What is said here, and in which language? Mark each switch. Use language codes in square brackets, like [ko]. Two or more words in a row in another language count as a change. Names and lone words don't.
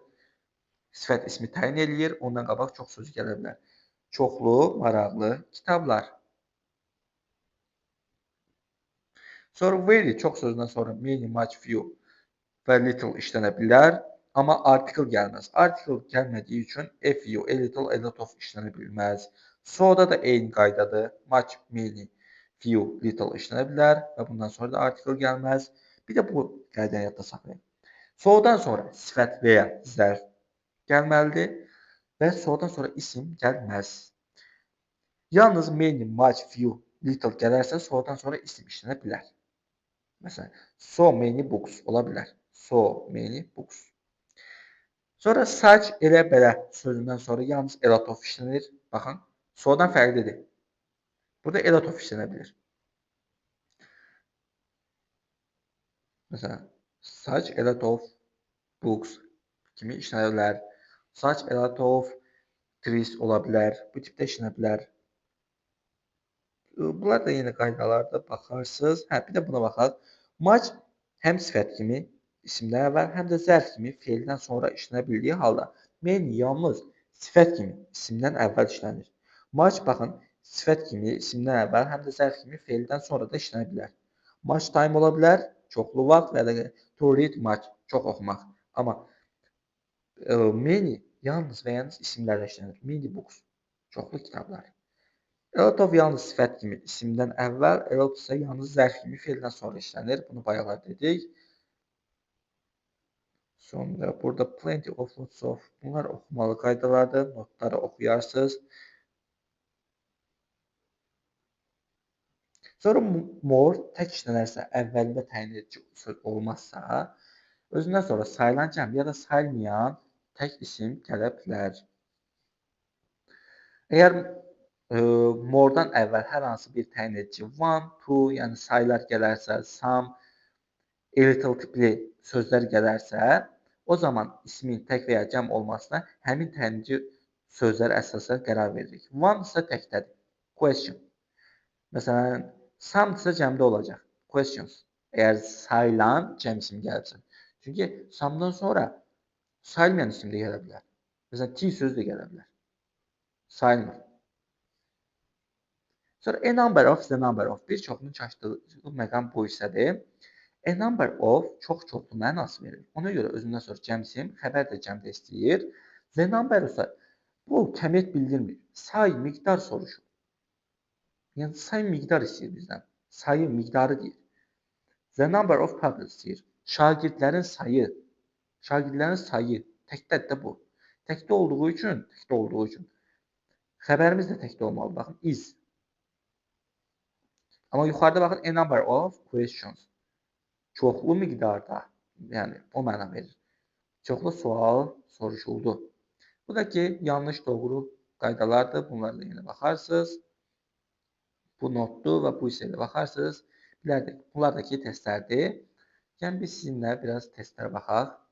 [az] Sifət ismi təyin eləyir. Ondan qabaq çox söz gələ bilər. Çoxlu, maraqlı kitablar. Sonra very çox sözündən sonra [en] many, much, few [az] və little işlənə bilər. Amma article gəlməz. Article gəlmədiyi üçün [en] a few, a little, a lot of [az] işlənə bilməz. So-da da eyni qaydadır. [en] Much, many, few, little [az] işlənə bilər və bundan sonra da article gəlməz. Bir də bu qaydanı yadda saxlayın. So-dan sonra sifət və ya zərf gəlməlidir və so-dan sonra isim gəlməz. Yalnız [en] many, much, few, little [az] gələrsə so-dan sonra isim işlənə bilər. Məsələn, [en] so many books ola bilər. So many books. [az] Sonra such, elə belə sözündən sonra yalnız [en] a lot of [az] işlənir. Baxın, so-dan fərqlidir. Burada [en] a lot of [az] işlənə bilir. Məsələn, [en] such a lot of books kimi işlənə bilər. Such a lot of trees ola bilər. [az] Bu tipdə işlənə bilər. Bunlar da yenə qaydalarda baxarsınız. Bir də buna baxaq. Much həm sifət kimi isimdən əvvəl, həm də zərf kimi feildən sonra işlənə bildiyi halda many yalnız sifət kimi isimdən əvvəl işlənir. Much baxın, sifət kimi isimdən əvvəl, həm də zərf kimi feildən sonra da işlənə bilər. [en] Much time [az] ola bilər, çoxlu vaxt və ya [en] to read much, [az] çox oxumaq. Amma many yalnız və yalnız isimlərlə işlənir. [en] Many books, [az] çoxlu kitablar. [en] A lot of [az] yalnız sifət kimi isimdən əvvəl, [en] a lot [az] isə yalnız zərf kimi feildən sonra işlənir. Bunu bayaqlar dedik. Sonra burada [en] plenty of, lots of. [az] Bunlar oxumalı qaydalardır. Notları oxuyarsınız. Sonra more tək işlənərsə, əvvəlində təyin edici söz olmazsa, özündən sonra sayılan cəm ya da sayılmayan tək isim gələ bilər. Əgər more-dan əvvəl hər hansı bir təyin edici [en] one, two, [az] yəni sayılar gələrsə, [en] some, a little [az] tipli sözlər gələrsə, o zaman ismin tək və ya cəm olmasına həmin təyin edici sözlər əsasən qərar veririk. One isə təkdədir. Question. Məsələn, some isə cəmdə olacaq. Questions. Əgər sayılan cəm isim gəlirsə. Çünki some-dan sonra sayılmayan isim də gələ bilər. Məsələn, T sözü də gələ bilər. Sayılmır. [en] Sonra a number of, the number of. [az] Bir çoxunun çaşdığı məqam bu hissədir. [en] A number of [az] çox-çoxlu mənası verir. Ona görə özündən sonra cəm isim, xəbər də cəmdə istəyir. [en] The number [az] isə bu kəmiyyət bildirmir. Say, miqdar soruşur. Yəni say miqdar istəyir bizdən. Sayı, miqdarı deyir. [en] The number of pupils deyir. [az] Şagirdlərin sayı. Şagirdlərin sayı. Təkdədir də bu. Təkdə olduğu üçün xəbərimiz də təkdə olmalı. Baxın, is. Amma yuxarıda baxın, [en] a number of questions. [az] Çoxlu miqdarda, yəni o məna verir. Çoxlu sual soruşuldu. Bu da ki, yanlış, doğru qaydalardır. Bunlarla yenə baxarsınız. Bu notdur və bu hissəyə baxarsınız. Bunlar da ki testlərdir. Yəni biz sizinlə biraz testlərə baxaq.